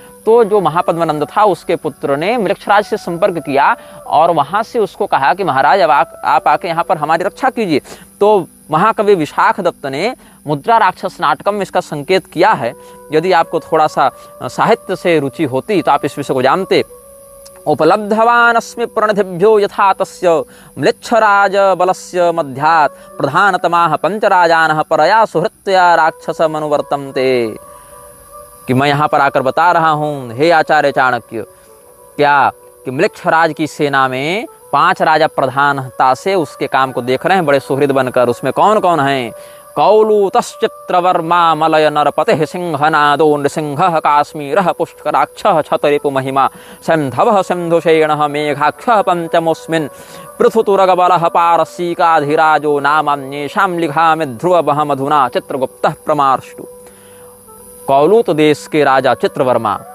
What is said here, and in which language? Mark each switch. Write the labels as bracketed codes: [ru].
[hi] तो जो महापद्मनंद था उसके पुत्र ने मलेक्षराज से संपर्क किया और वहां से उसको कहा कि महाराज अब आप आके यहाँ पर हमारी रक्षा कीजिए। तो महाकवि विशाख दत्त ने मुद्रा राक्षस नाटकम में इसका संकेत किया है। यदि आपको थोड़ा सा साहित्य से रुचि होती तो आप इस विषय को जानते। [sa] उपलब्धवानस्मि प्रणिधिभ्यो यथा तस्य म्लेच्छराज बलस्य मध्यात् प्रधानतमाः पंचराजानः परया सुहृत्या राक्षस मनुवर्तन्ते। [hi] कि मैं यहाँ पर आकर बता रहा हूँ, हे आचार्य चाणक्य, क्या कि मलेक्षराज की सेना में 5 राजा प्रधानता से उसके काम को देख रहे हैं बड़े सुहृद बनकर। उसमें कौन कौन हैं? [sa] कौलूतश्चित्रवर्मा मलय नरपतिः सिंहनादो नृसिंहः काश्मीरः पुष्कराक्षः छतरिपु महिमा सन्धवः सिन्धुशेणः मेघाक्षः पंचमोऽस्मिन् पृथुतुरगबलः पारसीकाधिराजो नामान्येषां लिखामि ध्रुवमहमधुना चित्रगुप्तः प्रमार्ष्टु। [hi] कौलूत देश के राजा चित्रवर्मा